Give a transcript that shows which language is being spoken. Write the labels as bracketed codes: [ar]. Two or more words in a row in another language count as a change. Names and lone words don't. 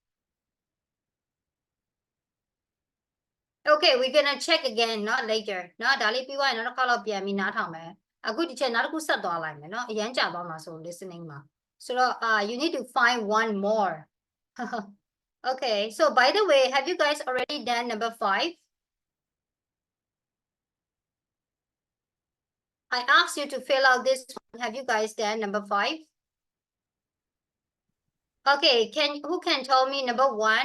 [en] Okay, we're gonna check again, not later. [my] နော်ဒါလေးပြီးသွားရင်နောက်တစ်ခါတော့ပြန်ပြီးနားထောင်မယ်။အခုဒီချက်နောက်တစ်ခုဆက်သွားလိုက်မယ်နော်။အရန်ကြာသွားမှာဆို listening မှာ။ဆိုတော့ [en] you need to find one more. Okay, so by the way, have you guys already done number 5? I asked you to fill out this one. Have you guys done number 5? Okay, who can tell me number 1?